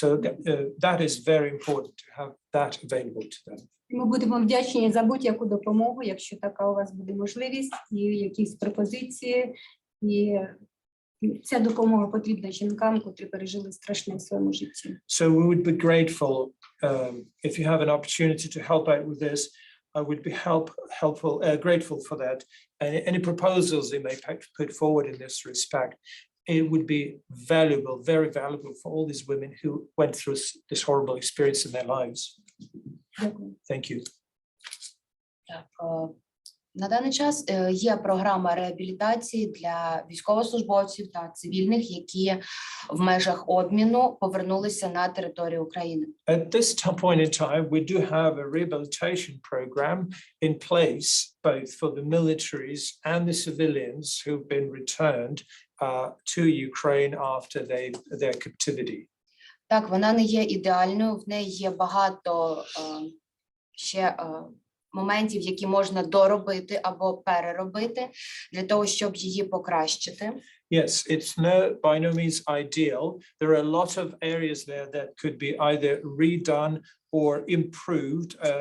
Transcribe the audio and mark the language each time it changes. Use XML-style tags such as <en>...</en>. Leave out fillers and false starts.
<en>So that is very important to have that available to them.</en> <uk>Ми будемо вдячні за будь-яку допомогу, якщо така у вас буде можливість, і якісь пропозиції, і ця допомога потрібна жінкам, котрі пережили страшне в своєму житті.</uk> <en>So we would be grateful if you have an opportunity to help out with this. I would be grateful for that. And any proposals they may put forward in this respect, it would be valuable, very valuable for all these women who went through this horrible experience in their lives. Thank you.</en> <uk>На даний час є програма реабілітації для військовослужбовців та цивільних, які в межах обміну повернулися на територію України.</uk> <en>At this point in time, we do have a rehabilitation program in place, both for the militaries and the civilians who've been returned to Ukraine after their captivity.</en> <uk>Так, вона не є ідеальною, в неї є багато ще моментів, які можна доробити або переробити для того, щоб її покращити.</uk> <en>Yes, it's by no means ideal. There are a lot of areas there that could be either redone or improved.</en>